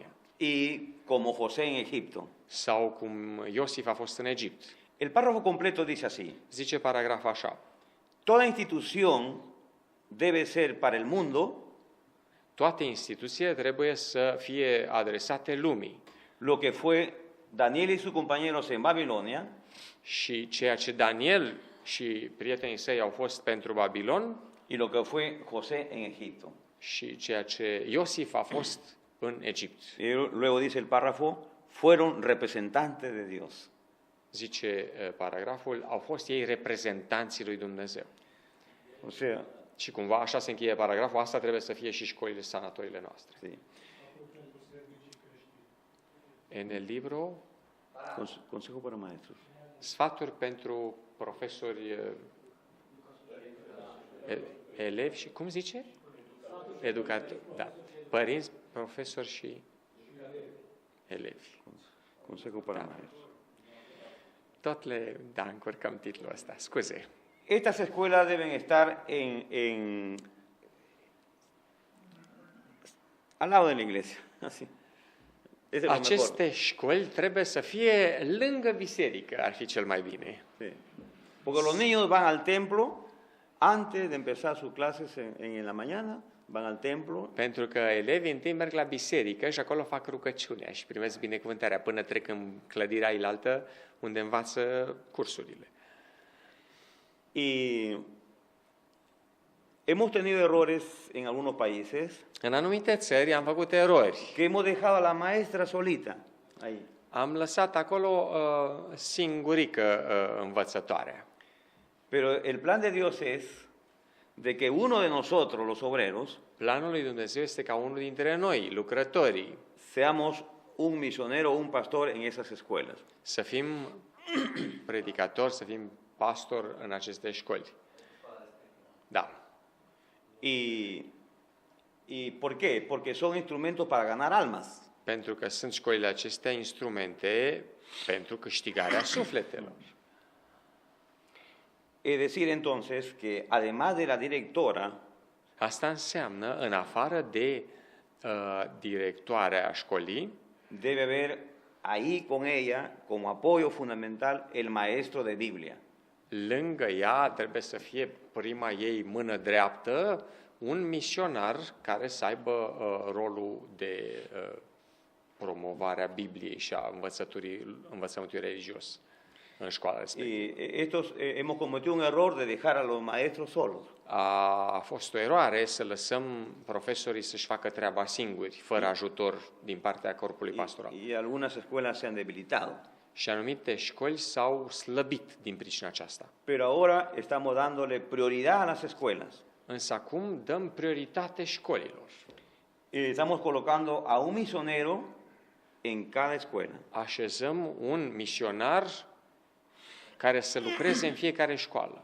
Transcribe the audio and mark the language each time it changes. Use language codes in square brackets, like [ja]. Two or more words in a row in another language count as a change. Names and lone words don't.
[es] Y como José en Egipto. [ro] Sau cum Iosif a fost în Egipt. [es] El párrafo completo dice así: [ro] Zice paragraf așa: [es] toda institución debe ser para el mundo [ro] toate instituțiile trebuie să fie adresate lumii. [es] Lo que fue Daniel y sus compañeros en Babilonia, [ro] Și ceea ce Daniel și prietenii săi au fost pentru Babilon [es] y lo que fue José en Egipto. [ro] și ceea ce Iosif a fost în Egipt. [es] Y luego dice el párrafo, fueron representantes de Dios. [ro] Zice paragraful, au fost ei reprezentanții lui Dumnezeu. [es] O sea, [ro] Și cumva așa se încheie paragraful, asta trebuie să fie și școlile, sanatoriile noastre. [es] sí. În el libro, Consejo para maestros. [ro] sfaturi pentru profesori, elevi și, cum zice? Educatori, da. Părinți, profesori și elevi. [es] Consejo para maestros. [ro] Tot le, da, încurcăm titlul ăsta, scuze. [es] Estas escuelas deben estar al lado de la iglesia. Así. Ese es lo mejor. [ro] Aceste școli trebuie să fie lângă biserică, ar fi cel mai bine. [es] Sí. Porque los niños van al templo antes de empezar sus clases en la mañana, van al templo. [ro] Pentru că elevii întâi merg la biserică și acolo fac rugăciunea și primesc binecuvântarea până trec în clădirea ilaltă unde învață cursurile. [es] Y hemos tenido errores en algunos países [ro] În anumite țări am făcut erori. [es] que hemos dejado a la maestra solita ahí. [ro] Am lăsat acolo singurică învățătoarea. [es] Pero el plan de Dios es de que uno de nosotros, los obreros, [ro] Planul lui Dumnezeu este ca unul dintre noi, lucrătorii, [es] seamos un misionero o un pastor en esas escuelas. [ro] să fim predicatori, să fim pastori în aceste școli. Da. [es] ¿Y por qué? Porque son instrumentos para ganar almas. [ro] Pentru că sunt școlile acestea instrumente pentru câștigarea sufletelor. [es] Es decir, entonces, que además de la directora, [ro] Asta înseamnă, în afară de directoarea școlii, [es] debe haber ahí con ella, como apoyo fundamental, el maestro de Biblia. [ro] lângă ea trebuie să fie prima ei mână dreaptă, un misionar care să aibă rolul de promovare a Bibliei și a învățământului religios în școala respectivă. [es] Y hemos cometido un error de dejar a los maestros solos. [ro] A fost o eroare să lăsăm profesorii să-și facă treaba singuri, fără ajutor din partea corpului pastoral. [es] Y algunas escuelas se han debilitado. [ro] Și anumite școli s-au slăbit din pricina aceasta. [es] Pero ahora estamos dándole prioridad a las escuelas. [ro] Însă acum dăm prioritate școlilor. [es] Y estamos colocando a un misionero en cada escuela. [ro] Așezăm un misionar care să lucreze în fiecare școală.